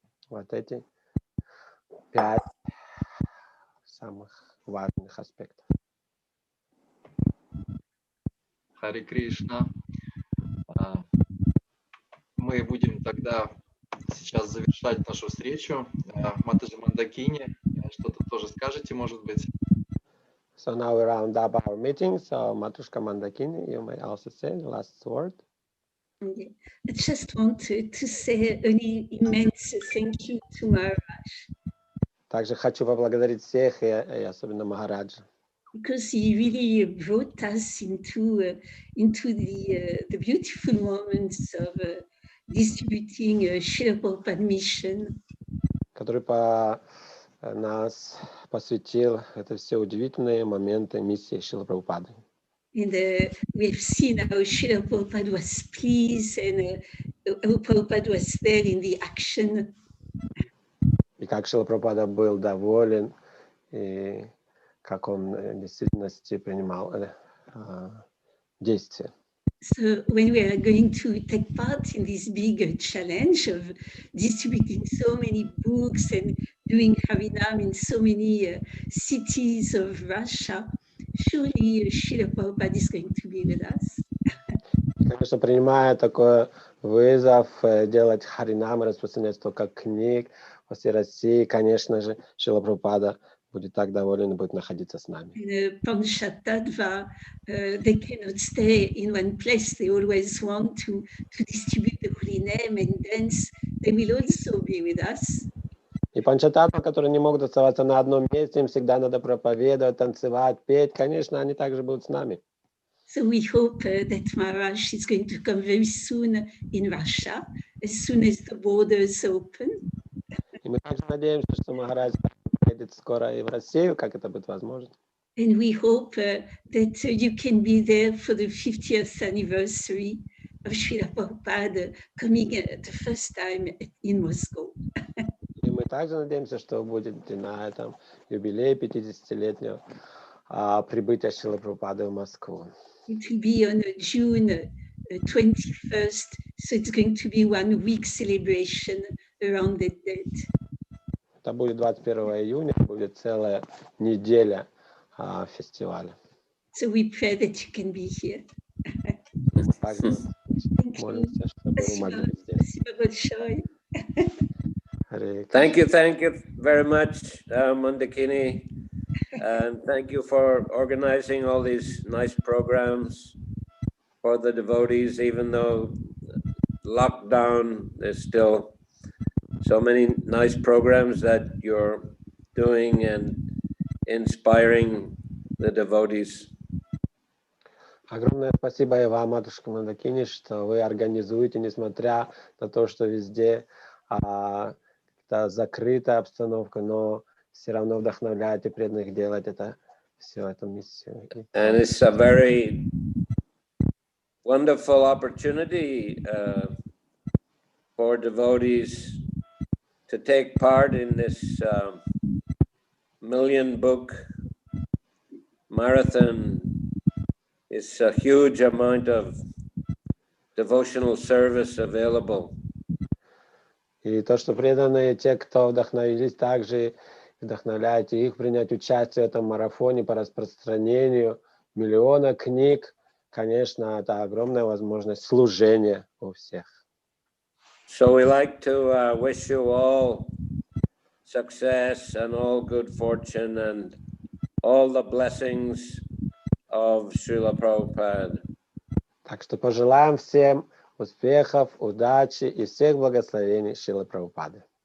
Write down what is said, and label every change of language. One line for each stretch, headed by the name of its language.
Russian: Вот эти 5 самых важных аспектов. Харе Кришна. Мы будем тогда сейчас завершать нашу встречу. Матаджи Мандакини, что-то тоже скажете, может быть?
English: So now we round up our meeting. So Matushka Mandakini, you may also say the last word. I just wanted to say an immense thank you to Maharaj.
Russian: Также хочу поблагодарить всех, и особенно Махараджа.
English: Because he really brought us into the beautiful moments of distributing Srila Prabhupada mission.
Russian: Который нас посвятил это все удивительные моменты миссии Шрилы Прабхупады.
English: And we've seen how Srila Prabhupada was pleased and how Prabhupada was there in the action.
Russian: И как Шрила Прабхупада был доволен, и как он в действительности принимал действия.
English: So when we are going to take part in this big challenge of distributing so many books and doing Harinam in so many cities of Russia, surely Srila Prabhupada is going to be with us.
Russian: Конечно, принимая такой вызов делать Харинам и распространять столько книг по всей России, конечно же, Шрила Прабхупада будет так доволен и будет находиться с нами.
English: In Panchatattva, they cannot stay in one place. They always want to distribute the holy name and dance. They will also be with us.
Russian: И панчататтва, которые не могут оставаться на одном месте, им всегда надо проповедовать, танцевать, петь. Конечно, они также будут с нами.
English: So we hope that Maharaj is going to come very soon in Russia, as soon as the borders open.
Russian: И мы также надеемся, что Махарадж приедет скоро и в Россию, как это будет возможно.
English: And we hope that you can be there for the 50th anniversary of Srila Prabhupada coming the first time in Moscow.
Russian: И мы также надеемся, что будете на этом юбилее 50-летнего прибытия Шрилы Прабхупады в Москву.
English: It will be on June 21st, so it's going to be 1 week celebration around that date.
Russian: Это будет 21 июня, будет целая неделя фестиваля.
English: So we pray that you can be here.
Russian: Также молимся, чтобы вы могли быть здесь. Спасибо большое.
English: Thank you very much, Mandakini. And thank you for organizing all these nice programs for the devotees, even though lockdown is still so many nice programs that you're doing and inspiring the devotees.
Russian: Огромное спасибо и вам, матушка Мандакини, что вы организуете, несмотря на то, что везде закрытая обстановка, но все равно вдохновляете преданных делать это, всю эту миссию.
English: And it's a very wonderful opportunity for devotees to take part in this million-book marathon. It's a huge amount of devotional service available.
Russian: И то, что преданные, те, кто вдохновились, также вдохновляете их принять участие в этом марафоне по распространению миллиона книг. Конечно, это огромная возможность служения у всех.
English: So we like to wish you all success and all good fortune and all the blessings of Srila Prabhupada.
Russian: Так что пожелаем всем успехов, удачи и всех благословений Шрилы Прабхупады.